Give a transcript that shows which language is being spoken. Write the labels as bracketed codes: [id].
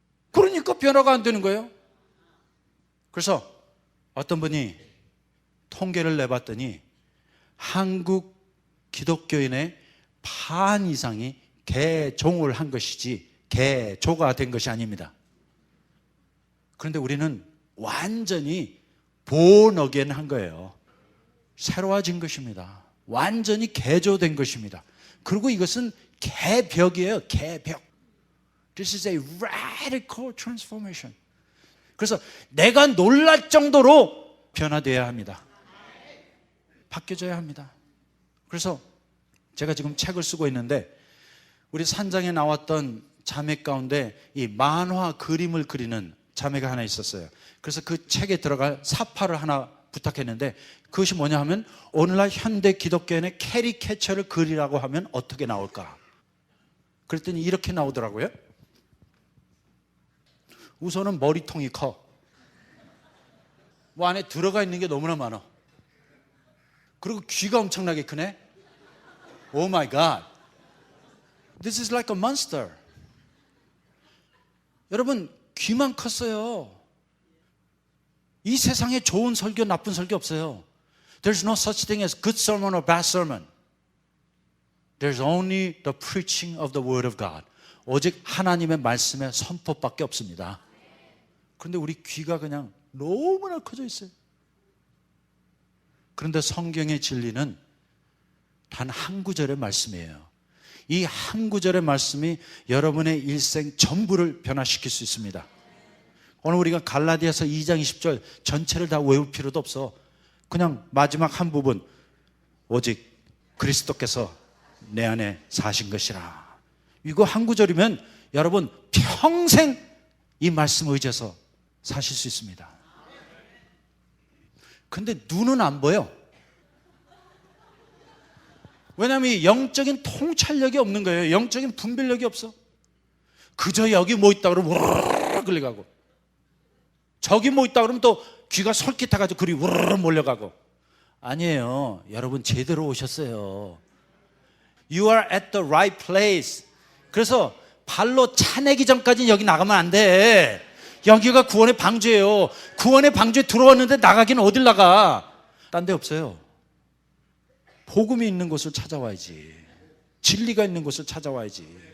[ko] 그러니까 변화가 안 되는 거예요. 그래서 어떤 분이 통계를 내봤더니 한국 기독교인의 반 이상이 개종을 한 것이지 개조가 된 것이 아닙니다. 그런데 우리는 완전히 born again 한 거예요. 새로워진 것입니다. 완전히 개조된 것입니다. 그리고 이것은 개벽이에요. 개벽. [en] This is a radical transformation. [ko] 그래서 내가 놀랄 정도로 변화되어야 합니다. 바뀌어져야 합니다. 그래서 제가 지금 책을 쓰고 있는데 우리 산장에 나왔던 자매 가운데 이 만화 그림을 그리는 자매가 하나 있었어요. 그래서 그 책에 들어갈 사파를 하나 부탁했는데 그것이 뭐냐 하면 오늘날 현대 기독교인의 캐리케처를 그리라고 하면 어떻게 나올까? 그랬더니 이렇게 나오더라고요. 우선은 머리통이 커. 뭐 안에 들어가 있는 게 너무나 많아. 그리고 귀가 엄청나게 크네. [en] Oh my God. This is like a monster. [ko] 여러분, 귀만 컸어요. 이 세상에 좋은 설교, 나쁜 설교 없어요. [en] There's no such thing as good sermon or bad sermon. There's only the preaching of the word of God. [ko] 오직 하나님의 말씀의 선포밖에 없습니다. 그런데 우리 귀가 그냥 너무나 커져 있어요. 그런데 성경의 진리는 단 한 구절의 말씀이에요. 이 한 구절의 말씀이 여러분의 일생 전부를 변화시킬 수 있습니다. 오늘 우리가 갈라디아서 2장 20절 전체를 다 외울 필요도 없어. 그냥 마지막 한 부분, 오직 그리스도께서 내 안에 사신 것이라. 이거 한 구절이면 여러분 평생 이 말씀 의지해서 사실 수 있습니다. 근데 눈은 안 보여. 왜냐하면 이 영적인 통찰력이 없는 거예요. 영적인 분별력이 없어. 그저 여기 뭐 있다 그러면 우르르 끌려가고, 저기 뭐 있다 그러면 또 귀가 솔깃해가지고 그리 우르르 몰려가고. 아니에요. 여러분 제대로 오셨어요. [en] You are at the right place. [ko] 그래서 발로 차내기 전까지는 여기 나가면 안 돼. 여기가 구원의 방주예요. 구원의 방주에 들어왔는데 나가기는 어딜 나가? 딴 데 없어요. 복음이 있는 곳을 찾아와야지. 진리가 있는 곳을 찾아와야지.